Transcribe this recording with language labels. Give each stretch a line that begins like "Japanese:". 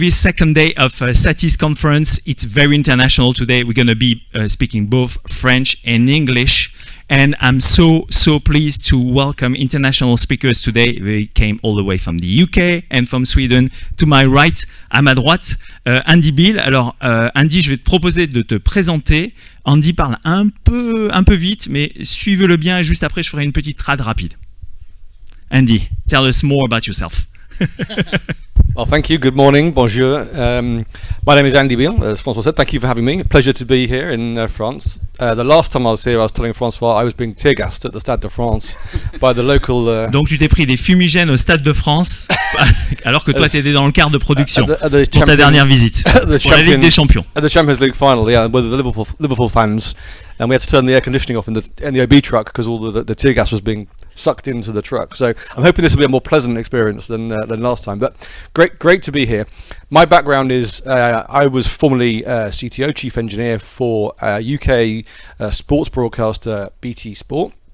English: This second day of SATIS conference, it's very international today. We're going to be speaking both French and English. And I'm so pleased to welcome international speakers today. They came all the way from the UK and from Sweden. To my right,
French: à ma droite,
English: Andy Bill.
French: Alors, Andy, je vais te proposer de te présenter. Andy parle un peu vite, mais suivez-le bien et juste après, je ferai une petite trad rapide.
English: Andy, tell us more about yourself. Well, thank you. Good morning. Bonjour. My name is Andy Beale, as François said. Thank you for having me. Pleasure to be here in France. The last time I was here, I was telling François I was being tear-gassed at the Stade de France by the local...
French: Donc tu t'es pris des fumigènes au Stade de France alors que toi tu étais dans le quart de production pour ta dernière visite pour la Ligue des Champions.
English: At the Champions League final, yeah, with the Liverpool fans, and we had to turn the air conditioning off in the OB truck because all the tear gas was being sucked into the truck. So I'm hoping this will be a more pleasant experience than last time. But great to be here. My background is I was formerly CTO, Chief Engineer for UK sports broadcaster BT Sport.